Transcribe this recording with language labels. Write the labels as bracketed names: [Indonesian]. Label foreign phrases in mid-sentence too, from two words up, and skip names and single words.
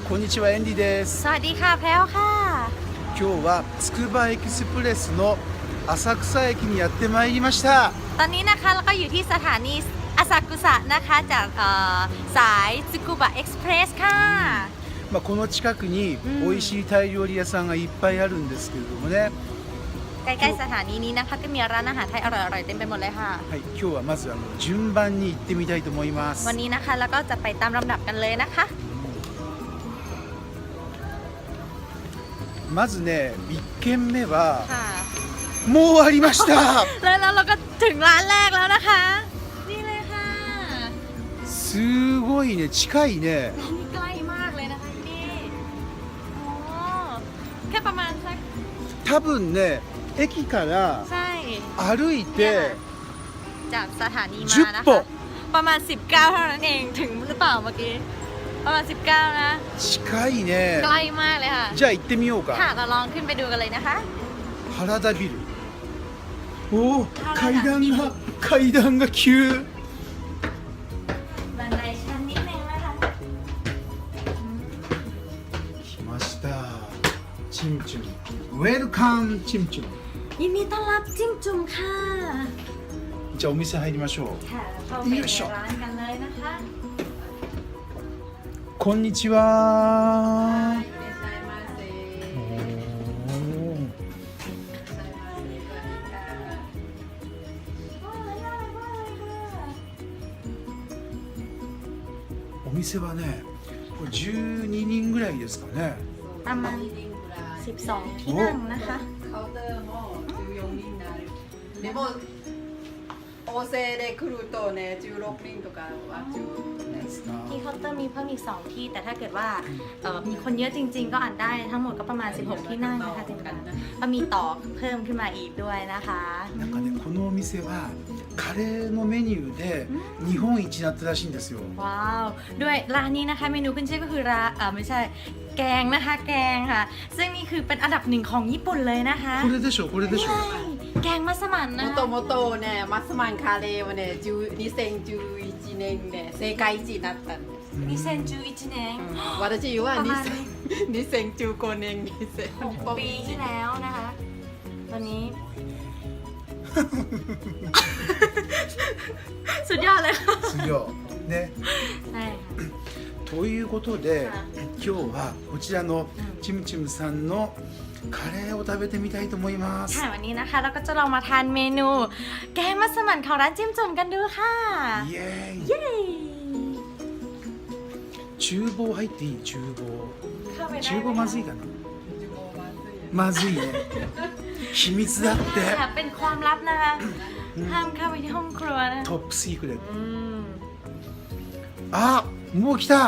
[Japanese] ちはエンディです。 [Thai] สวัสดีค่ะแพรวค่ะ [Japanese] 今日はつくばエクスプレスの浅草駅にやってまいりました。 [Thai] ตอนนี้นะคะเราก็อยู่ที่สถานีอาซากุสะนะคะจากสายซึกุบะเอ็กซ์เพรสค่ะ [Japanese] この近くに美味しいタイ料理屋さんがいっぱいあるんですけれどもね。 [Thai] ใกล้ๆสถานีนี้นะคะก็มีร้านอาหารไทยอร่อยๆเต็มไปหมดเลยค่ะ [Japanese] はい、今日はまず順番に行ってみたいと思います。 [Thai] วันนี้นะคะแล้วก็จะไปตามลำดับกันเลยนะคะ [Japanese] まずね、1軒目は [Thai] ค่ะ [Japanese] もう終わりました。 [Thai] แล้วเราก็ถึงร้านแรกแล้วนะคะนี่เลยค่ะ [Japanese] すごいね、近いね。 [Thai] ร้านนี้ใกล้มากเลยนะคะนี่โอ้แค่ประมาณสัก [Japanese] 多分ね、駅から [Thai] ใช่ [Japanese] 歩いて [Thai] จากสถานีมานะคะประมาณ19เท่านั้นเองถึงหรือเปล่าเมื่อกี้ประมาณ19นะ [Japanese] 近いね。 [Thai] ใกล้มากเลยค่ะ [Japanese] じゃあ行ってみようか。 [Thai] ค่ะเราลองขึ้นไปดูกันเลยนะคะ [Japanese] 原田ビル。おお、階段が急。 [Thai] บันไดชั้นนิดนึงนะคะ [Japanese] 来ました。チムチュム。ウェルカムチムチュム。 [Thai] ยินดีต้อนรับจิ้มจุ่มค่ะ [Japanese] じゃあお店入りましょう。 [Thai] ค่ะเข้าไปในร้านกันเลยนะคะ [Japanese] こんにちは。お店はね、これ12人ぐらいですかね。 [Thai] ประมาณ12ที่นั่งนะคะ [Japanese] カウンターも14人になる。でも大勢で来るとね、16人とかは [Thai] ที่เคาน์เตอร์มีเพิ่มอีก2ที่แต่ถ้าเกิดว่ามีคนเยอะจริงๆก็อ่านได้ทั้งหมดก็ประมาณ16ที่นั่งนะคะจริงๆก็มีต่อเพิ่มขึ้นมาอีกด้วยนะคะ [Japanese] なんかね、このお店はカレーのメニューで日本一になったらしいんですよ。 [Thai] ว้าวด้วยร้านนี้นะคะเมนูขึ้นชื่อก็คือไม่ใช่แกงนะคะแกงค่ะซึ่งนี่คือเป็นอันดับ1ของญี่ปุ่นเลยนะคะ [Japanese] これでしょ、これでしょ。 [Thai] แกงมัสมั่นนะ [Japanese] もともとね、マスマンカレーはね、2011年ね、世界一になったんです。 2011年私は [Thai] ประมาณ [Japanese] 2015 年に [Thai] 6 ปีที่แล้วนะคะตอนนี้สุดยอดเลยค่ะ [Japanese] すごいね。 [Thai] ใช่ [Japanese] ということで、今日はこちらのチムチムさんのカレーを食べてみたいと思います。 [Thai] ค่ะวันนี้นะคะเราก็จะลองมาทานเมนูแกงมัสมั่นของร้านจิ้มจุ่มกันดูค่ะ [Japanese] イエーイ。 [Thai] เย้ [Japanese] 厨房入っていい？厨房。 [Thai] เข้าไปได้ [Japanese] 厨房まずいかな。まずいね。秘密だって。 [Thai] ค่ะเป็นความลับนะคะห้ามเข้าไปที่ห้องครัวนะ [English] top secret. [Japanese] あ、もう来た。